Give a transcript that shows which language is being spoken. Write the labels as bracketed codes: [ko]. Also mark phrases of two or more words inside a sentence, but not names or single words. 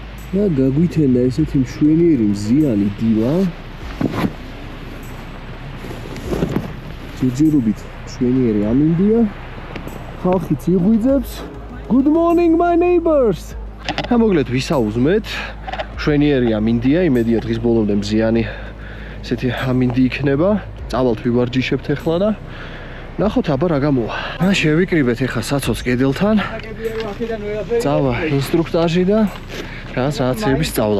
[ka] და გაგვითენდა ესეთი მშვენიერი მზიანი დილა. ჯერჯერობით მშვენიერი ამინდია. ხალხიც იღვიძებს. [en] Good morning my neighbors. [ka] მოგლეთ ვისაუზმეთ. მშვენიერი ამინდია, იმედია დღის ბოლომდე მზიანი ესეთი ამინდი იქნება. წავალთ ვივარჯიშებთ ახლა და ნახოთ აბა რა გამოვა. შევიკრიბეთ ახლა საცოც კედელთან. წავა ინსტრუქტაჟი და რაღაცები სწავლა.